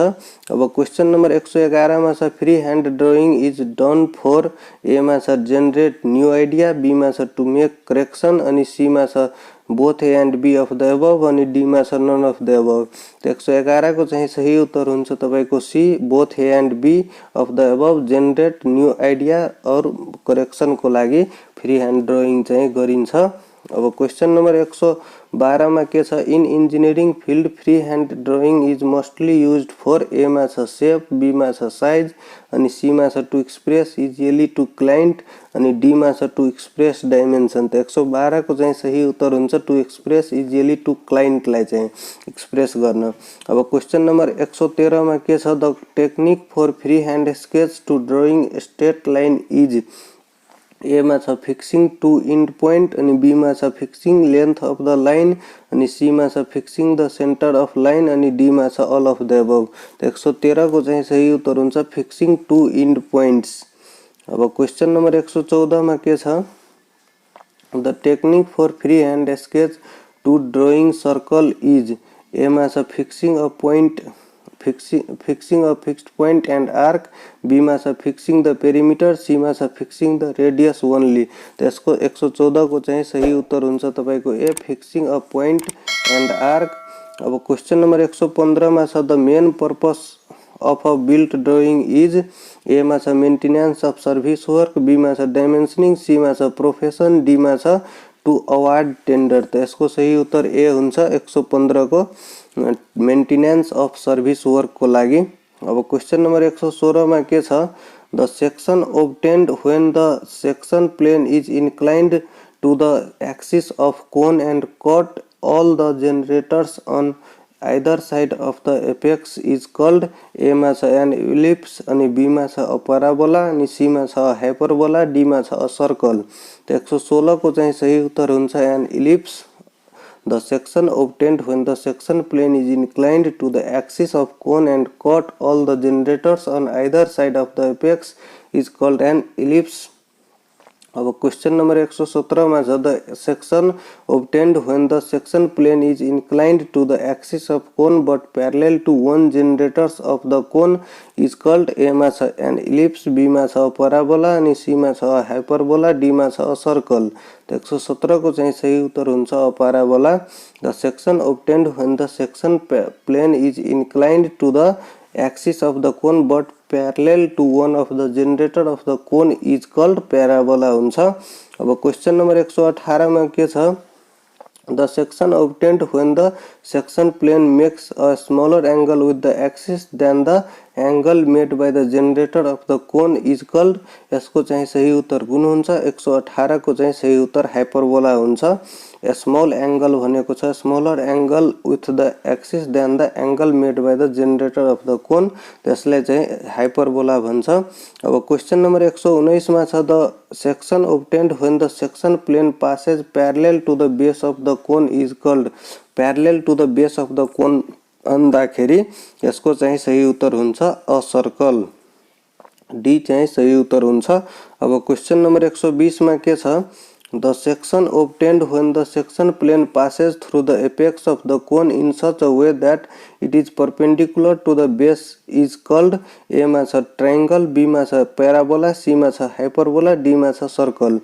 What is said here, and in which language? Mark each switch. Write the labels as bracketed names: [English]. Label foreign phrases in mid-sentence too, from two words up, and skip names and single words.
[English] अब question number 111 [Nepali] मा छ [English] free hand drawing is done for a [Nepali] मा छ [English] generate new idea b [Nepali] मा छ [English] to make correction अनि c [Nepali] मा छ [English] both a and b of the above अनि d [Nepali] मा छ [English] none of the above. [Nepali] त 111 को चाहिँ सही उत्तर हुन्छ तपाईको [English] c both a and b of the above generate new idea और correction [Nepali] को लागि [English] free hand drawing [Nepali] चाहिँ गरिन्छ। [English] अब question number 112 [Nepali] मा के छ [English] in engineering field free hand drawing is mostly used for a [Nepali] मा छ [English] shape b [Nepali] मा छ [English] size अनि c [Nepali] मा छ [English] to express easily to client अनि d [Nepali] मा छ [English] to express dimension. [Nepali] त 112 को चाहिँ सही उत्तर हुन्छ [English] to express easily to client [Nepali] लाई चाहिँ एक्सप्रेस गर्न। [English] अब question number 113 [Nepali] मा के छ [English] the technique for free hand sketch to drawing straight line is a [Nepali] मा छ [English] fixing two end point अनि b [Nepali] मा छ [English] fixing length of the line अनि c [Nepali] मा छ [English] fixing the center of line अनि d [Nepali] मा छ [English] all of the above. [Nepali] त 113 को चाहिँ सही उत्तर हुन्छ [English] fixing two end points. अब question number 114 [Nepali] मा के छ [English] the technique for free hand sketch to drawing circle is a [Nepali] मा छ [English] fixing a point fixing a fixed point and arc बी [Nepali] मा छ [English] fixing the perimeter c [Nepali] मा छ [English] fixing the radius only. [Nepali] त्यसको 114 को चाहिँ सही उत्तर हुन्छ तपाईको [English] a fixing a point and arc. अब question number 115 [Nepali] मा छ [English] the main purpose of a built drawing is a [Nepali] मा छ [English] maintenance of service work b [Nepali] मा छ [English] dimensioning c [Nepali] मा छ [English] profession d [Nepali] मा छ [English] to award tender. [Nepali] त यसको सही उत्तर ए हुन्छ 115 को [English] maintenance of service work [Nepali] को लागि। [English] अब question number 116 [Nepali] मा के छ [English] the section obtained when the section plane is inclined to the axis of cone and cut all the generators on either side of the apex is called A [Nepali] मा छ [English] an ellipse अनि B [Nepali] मा छ [English] a parabola अनि C [Nepali] मा छ [English] a hyperbola D [Nepali] मा छ [English] a circle। [Nepali] त 116 को चाहिँ सही उत्तर हुन्छ [English] an ellipse। The section obtained when the section plane is inclined to the axis of cone and cut all the generators on either side of the apex is called an ellipse। अब question number 117 [Nepali] मा छ [English] the section obtained when the section plane is inclined to the axis of cone but parallel to one generators of the cone is called A [Nepali] मा छ [English] an ellipse B [Nepali] मा छ [English] parabola अनि C [Nepali] मा छ [English] hyperbola D [Nepali] मा छ [English] circle। [Nepali] त 117 को चाहिँ सही उत्तर हुन्छ parabola। [English] The section obtained when the section plane is inclined to the axis of the cone but parallel to one of the generator of the cone is called parabola हुन्छ। अब question number 118 [Nepali] मा के छ [English] the section obtained when the section plane makes a smaller angle with the axis than the angle made by the generator of the cone is called। [Nepali] यसको चाहिँ सही उत्तर कुन हुन्छ 118 को चाहिँ सही उत्तर hyperbola हुन्छ। [English] small angle [Nepali] भनेको छ [English] smaller angle with the axis than the angle made by the generator of the cone [Nepali] त्यसलाई चाहिँ [English] हाइपरबोला भन्छ। अब question number 119 [Nepali] मा छ [English] the section obtained when the section plane passes parallel to the base of the cone is called parallel to the base of the cone [Nepali] भन्दाखेरि यसको चाहिँ सही उत्तर हुन्छ [English] a circle d [Nepali] चाहिँ सही उत्तर हुन्छ। [English] अब question number 120 [Nepali] मा के छ [English] The section obtained when the section plane passes through the apex of the cone in such a way that it is perpendicular to the base is called A [Nepali] मा छ [English] triangle B [Nepali] मा छ [English] parabola C [Nepali] मा छ [English] hyperbola D [Nepali] मा छ [English] circle।